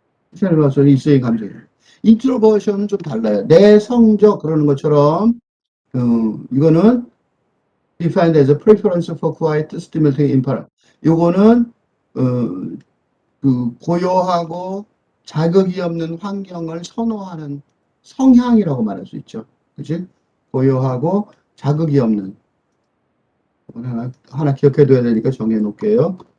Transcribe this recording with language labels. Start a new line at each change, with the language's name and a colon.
Korean: 칭찬을 받아서 일시적인 감정이에요. 인트로버션은 좀 달라요. 내성적 그러는 것처럼 이거는
English: defined as a preference for quiet, stimulating environment.
Korean: 요거는 그 고요하고 자극이 없는 환경을 선호하는 성향이라고 말할 수 있죠. 그치? 고요하고 자극이 없는 하나 기억해둬야 되니까 정해 놓을게요.